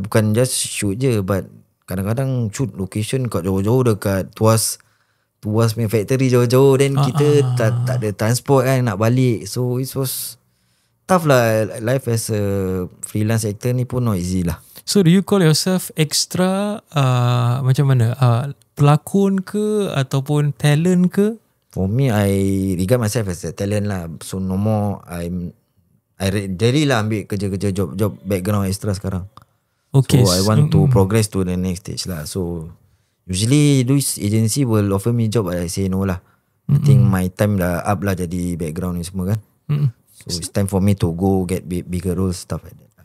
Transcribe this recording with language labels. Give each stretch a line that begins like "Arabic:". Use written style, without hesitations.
Malay: Bukan
English: just
Malay: shoot je,
English: but
Malay: kadang-kadang shoot location kat jauh-jauh dekat Tuas punya factory jauh-jauh,
English: then
Malay: kita tak ada transport kan nak balik.
English: So it was tough lah. Life as a freelance actor
Malay: ni pun
English: not easy lah. So do you call yourself extra
Malay: macam mana? Pelakon ke ataupun talent ke?
English: For me, I regard myself as a talent lah. So no more I really lah
Malay: ambil kerja-kerja
English: job background extra sekarang. Okay. So I want to progress to the next stage lah. So usually this agency will offer me job, I say no lah. I think my time dah up lah jadi background
Malay: ni semua kan.
English: So it's time for me to go get bigger roles, stuff like that.